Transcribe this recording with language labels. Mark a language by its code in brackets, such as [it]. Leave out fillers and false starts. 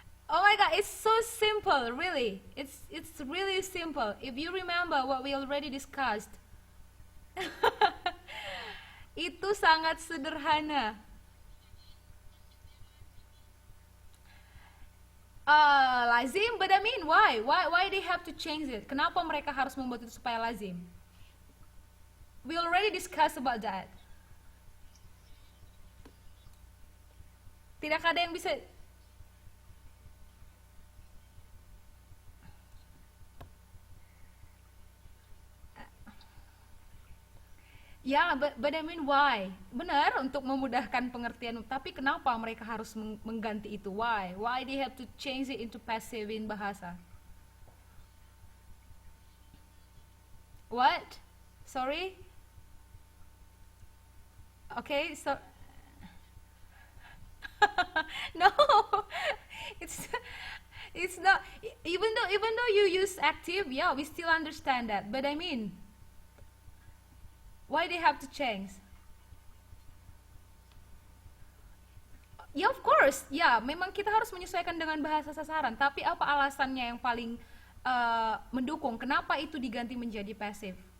[en] Oh my God, it's so simple, really. It's really simple. If you remember what we already discussed, [id] Itu sangat sederhana. [en] Lazim, but I mean, why? Why they have to change it? [id] Kenapa mereka harus membuat itu supaya lazim? [en] We already discussed about that. [id] Tidak ada yang bisa. [en] Ya, but I mean why? [id] Benar untuk memudahkan pengertian, tapi kenapa mereka harus mengganti itu? [en] Why? Why they have to change it into passive in bahasa? What? Sorry? Okay, so no. It's it's not, even though you use active, yeah, we still understand that. But I mean, why they have to change? [id] Ya, [en] of course, [id] ya, memang kita harus menyesuaikan dengan bahasa sasaran. Tapi apa alasannya yang paling mendukung? Kenapa itu diganti menjadi pasif?